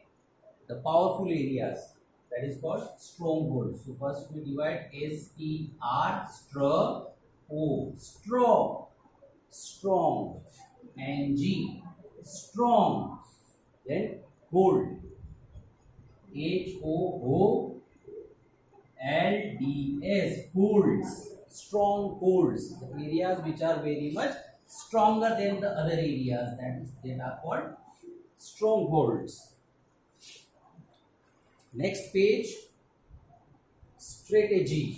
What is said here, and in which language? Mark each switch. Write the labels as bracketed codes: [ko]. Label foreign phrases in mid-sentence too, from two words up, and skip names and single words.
[en] The powerful areas. That is called strongholds. So first we divide S-T-R. Straw-O. Straw. Strong. N-G. Strong. Then hold. H-O-O-L-D-S. Holds. Strong holds. The areas which are very much stronger than the other areas. That are called strongholds. Next page. Strategy.